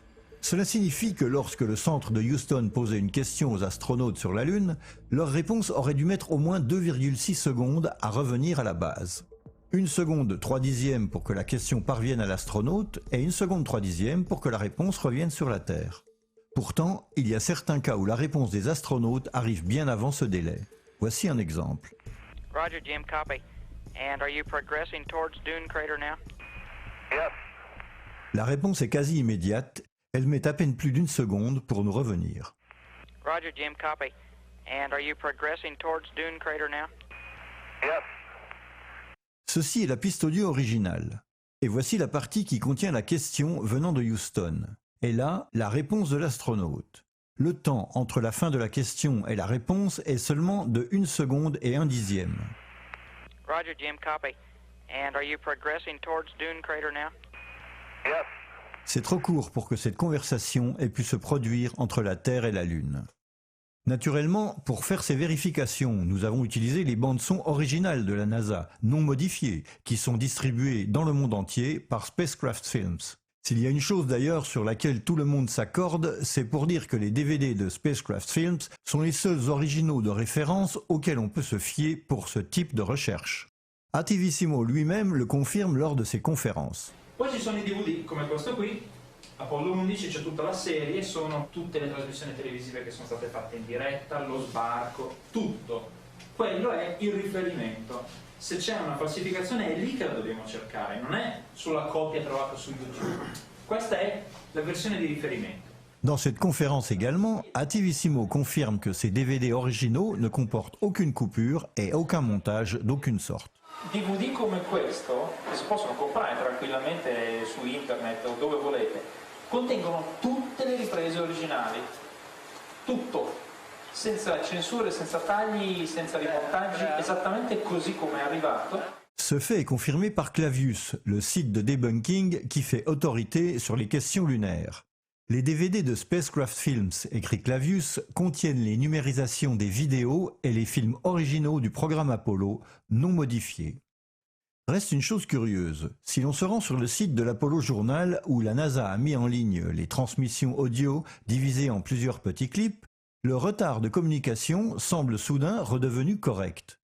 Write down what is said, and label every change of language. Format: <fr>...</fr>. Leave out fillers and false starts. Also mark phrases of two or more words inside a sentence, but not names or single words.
<fr>Cela signifie que lorsque le centre de Houston posait une question aux astronautes sur la Lune, leur réponse aurait dû mettre au moins 2,6 secondes à revenir à la base. 1 seconde 3 dixièmes pour que la question parvienne à l'astronaute et 1 seconde 3 dixièmes pour que la réponse revienne sur la Terre. Pourtant, il y a certains cas où la réponse des astronautes arrive bien avant ce délai. Voici un exemple.</fr> <en>Roger, Jim, copy. And are you progressing towards Dune Crater now? Yep.</en> <fr>La réponse est quasi immédiate, elle met à peine plus d'1 seconde pour nous revenir.</fr> <en>Roger, Jim, copy. And are you progressing towards Dune Crater now? Yep.</en> <fr>Ceci est la piste audio originale. Et voici la partie qui contient la question venant de Houston. Et là, la réponse de l'astronaute. Le temps entre la fin de la question et la réponse est seulement de 1 seconde et 1 dixième.</fr> <en>Roger, Jim, copy. And are you progressing towards Dune Crater now? Yep.</en> <fr>C'est trop court pour que cette conversation ait pu se produire entre la Terre et la Lune. Naturellement, pour faire ces vérifications, nous avons utilisé les bandes-son originales de la NASA, non modifiées, qui sont distribuées dans le monde entier par Spacecraft Films. S'il y a une chose d'ailleurs sur laquelle tout le monde s'accorde, c'est pour dire que les DVD de Spacecraft Films sont les seuls originaux de référence auxquels on peut se fier pour ce type de recherche. Attivissimo lui-même le confirme lors de ses conférences.</fr> <it>Poi ci sono i DVD come questo qui, Apollo 11, c'è tutta la serie, sono tutte le trasmissioni televisive che sono state fatte in diretta, lo sbarco, tutto. Quello è il riferimento. Se c'è una falsificazione è lì che la dobbiamo cercare, non è sulla copia trovata su YouTube. Questa è la versione di riferimento.</it> <fr>Dans cette conférence également, Attivissimo confirme que ces DVD originaux ne comportent aucune coupure et aucun montage d'aucune sorte.</fr> <it>DVD come questo, che si possono comprare tranquillamente su internet o dove volete, contengono tutte le riprese originali, tutto, senza censure, senza tagli, senza rimontaggi, esattamente così come è arrivato.</it> <fr>Ce fait est confirmé par Clavius, le site de debunking qui fait autorité sur les questions lunaires. Les DVD de Spacecraft Films, écrit Clavius, contiennent les numérisations des vidéos et les films originaux du programme Apollo, non modifiés. Reste une chose curieuse, si l'on se rend sur le site de l'Apollo Journal où la NASA a mis en ligne les transmissions audio divisées en plusieurs petits clips, le retard de communication semble soudain redevenu correct.</fr>